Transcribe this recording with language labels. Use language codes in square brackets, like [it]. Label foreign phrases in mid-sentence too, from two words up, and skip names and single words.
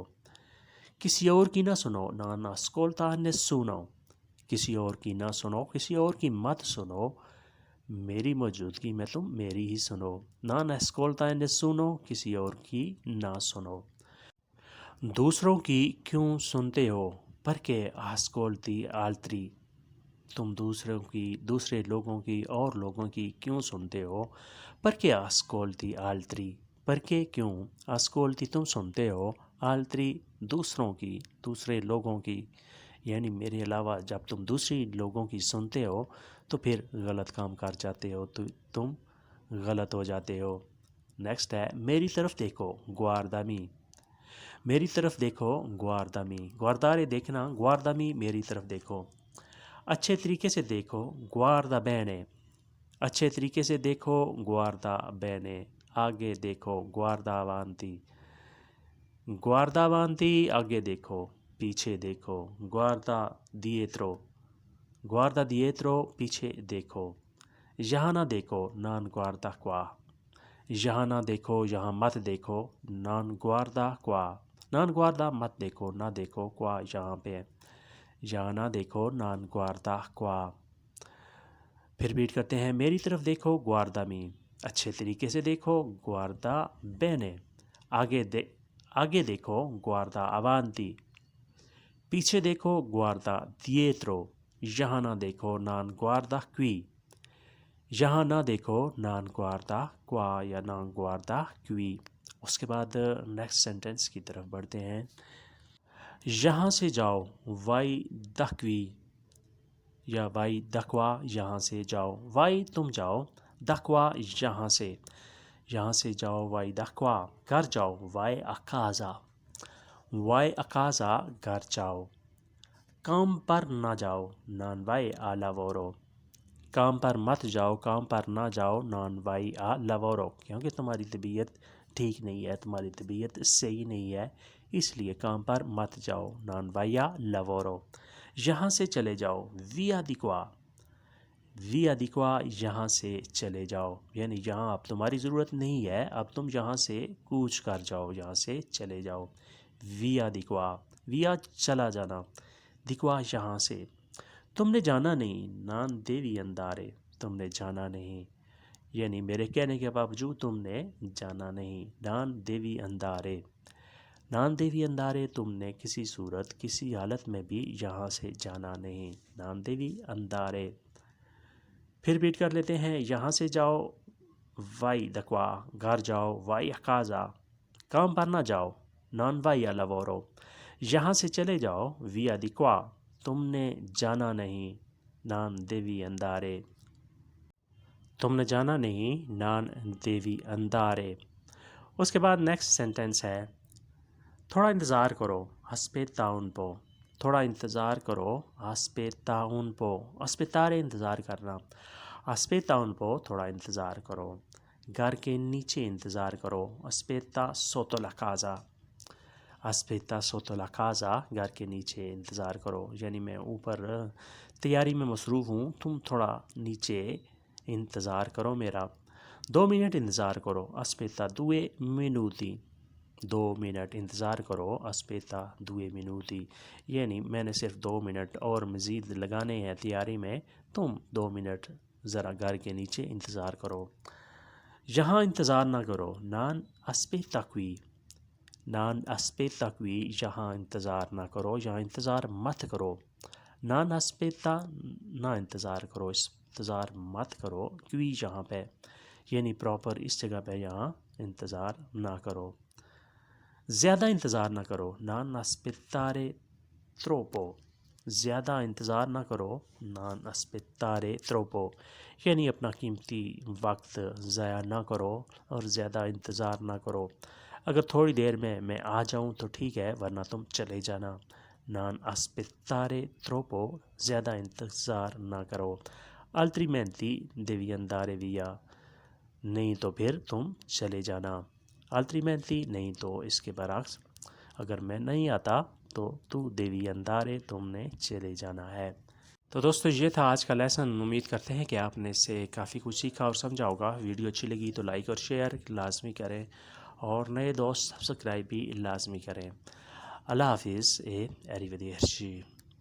[ur] کسی اور کی نہ سنو، [it] non ascolta nessuno. [ur] کسی اور کی نہ سنو، کسی اور کی مت سنو، میری موجودگی میں تم میری ہی سنو، [it] non ascolta nessuno, [ur] کسی اور کی نہ سنو۔ دوسروں کی کیوں سنتے ہو [it] perché ascolti altri [ur] تم دوسرے لوگوں کی اور لوگوں کی کیوں سنتے ہو [it] perché ascolti altri [ur] perché کیوں ascolti تم سنتے ہو altri دوسرے لوگوں کی یعنی میرے علاوہ جب تم دوسری لوگوں کی سنتے ہو تو پھر غلط کام کر جاتے ہو تو تم غلط ہو جاتے ہو۔ نیکسٹ ہے میری طرف دیکھو guardami میری طرف دیکھو [it] guardami guardare [ur] دیکھنا guardami میری طرف دیکھو۔ اچھے طریقے سے دیکھو [it] guarda bene [ur] اچھے طریقے سے دیکھو [it] guarda bene [ur] آگے دیکھو [it] guarda avanti [ur] آگے دیکھو پیچھے دیکھو [it] guarda dietro [ur] پیچھے دیکھو۔ یہاں نہ دیکھو [it] non guarda qua [ur] یہاں نہ دیکھو یہاں مت دیکھو [it] non guarda qua non guarda [ur] مت دیکھو نہ دیکھو qua یہاں پہ یہاں نہ دیکھو [it] non guarda qua۔ [ur] پھر ریپیٹ کرتے ہیں میری طرف دیکھو guardami اچھے طریقے سے دیکھو [it] guarda bene [ur] آگے دیکھو [it] guarda avanti [ur] پیچھے دیکھو [it] guarda dietro [ur] یہاں نہ دیکھو [it] non guarda qui [ur] یہاں نہ دیکھو [it] non guarda qua [ur] یا [it] non guarda qui۔ [ur] اس کے بعد [en] next sentence [ur] کی طرف بڑھتے ہیں۔ یہاں سے جاؤ [it] vai da qui [ur] یا [it] vai da qua [ur] یہاں سے جاؤ vai تم جاؤ [it] da qua [ur] یہاں سے جاؤ [it] vai da qua [ur] گھر جاؤ [it] vai a casa [ur] گھر جاؤ۔ کام پر نہ جاؤ [it] non vai a lavoro [ur] کام پر مت جاؤ کام پر نہ جاؤ [it] non vai a lavoro [ur] کیونکہ تمہاری طبیعت ٹھیک نہیں ہے تمہاری طبیعت صحیح نہیں ہے اس لیے کام پر مت جاؤ [it] non vai a lavoro۔ [ur] یہاں سے چلے جاؤ [it] via di qua [ur] یہاں سے چلے جاؤ یعنی یہاں اب تمہاری ضرورت نہیں ہے اب تم یہاں سے کوچ کر جاؤ یہاں سے چلے جاؤ [it] via di qua [ur] via چلا جانا [it] di qua [ur] یہاں سے۔ تم نے جانا نہیں [it] non devi andare [ur] تم نے جانا نہیں یعنی میرے کہنے کے باوجود تم نے جانا نہیں [it] non devi andare [ur] تم نے کسی صورت کسی حالت میں بھی یہاں سے جانا نہیں [it] non devi andare۔ [ur] پھر ریپیٹ کر لیتے ہیں یہاں سے جاؤ [it] vai da qua [ur] گھر جاؤ [it] vai a casa [ur] کام پر نہ جاؤ [it] non vai a lavoro [ur] یہاں سے چلے جاؤ [it] via di qua [ur] تم نے جانا نہیں [it] non devi andare [ur] تم نے جانا نہیں [it] non devi andare۔ [ur] اس کے بعد [en] next sentence [ur] ہے تھوڑا انتظار کرو [it] aspetta un po [ur] تھوڑا انتظار کرو [it] aspetta un po aspettare [ur] انتظار کرنا [it] aspetta un po [ur] تھوڑا انتظار کرو۔ گھر کے نیچے انتظار کرو [it] aspetta sotto la casa [ur] گھر کے نیچے انتظار کرو یعنی میں اوپر تیاری میں مصروف ہوں تم تھوڑا نیچے انتظار کرو میرا۔ 2 منٹ انتظار کرو [it] aspetta 2 minuti [ur] 2 منٹ انتظار کرو [it] aspetta 2 minuti [ur] یعنی میں نے صرف 2 منٹ اور مزید لگانے ہیں تیاری میں تم 2 منٹ ذرا گھر کے نیچے انتظار کرو۔ یہاں انتظار نہ کرو [it] non aspetta qui [ur] یہاں انتظار نہ کرو یہاں انتظار مت کرو [it] non aspetta [ur] نہ انتظار کرو انتظار مت کرو qui یہاں پہ یعنی پراپر اس جگہ پہ یہاں انتظار نہ کرو۔ زیادہ انتظار نہ کرو [it] non aspettare troppo [ur] زیادہ انتظار نہ کرو [it] non aspettare troppo [ur] یعنی اپنا قیمتی وقت ضائع نہ کرو اور زیادہ انتظار نہ کرو۔ اگر تھوڑی دیر میں آ جاؤں تو ٹھیک ہے ورنہ تم چلے جانا [it] non aspettare troppo [ur] زیادہ انتظار نہ کرو [it] altrimenti devi andare via [ur] نہیں تو پھر تم چلے جانا altrimenti نہیں تو اس کے برعکس اگر میں نہیں آتا تو [it] devi andare [ur] تم نے چلے جانا ہے۔ تو دوستو یہ تھا آج کا لیسن امید کرتے ہیں کہ آپ نے اس سے کافی کچھ سیکھا اور سمجھا ہوگا۔ ویڈیو اچھی لگی تو لائک اور شیئر لازمی کریں اور نئے دوست سبسکرائب بھی لازمی کریں۔ اللہ حافظ arrivederci